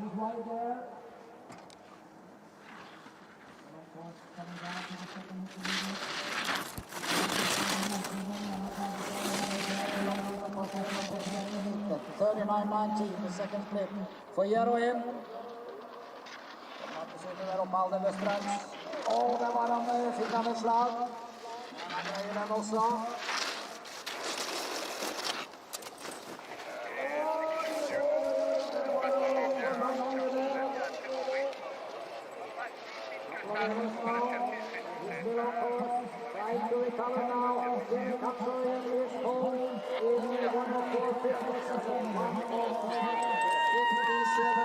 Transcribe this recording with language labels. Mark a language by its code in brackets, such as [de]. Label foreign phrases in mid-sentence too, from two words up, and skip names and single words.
[en] He's right there. And of course, coming down to the second hit. 39.19, the second clip for Jeroen. [no] kommer opp alldeles straks. Og det var han, fikk han et slag. Han greier den også. [en] Trying to recover now. Here comes his home in 104.57.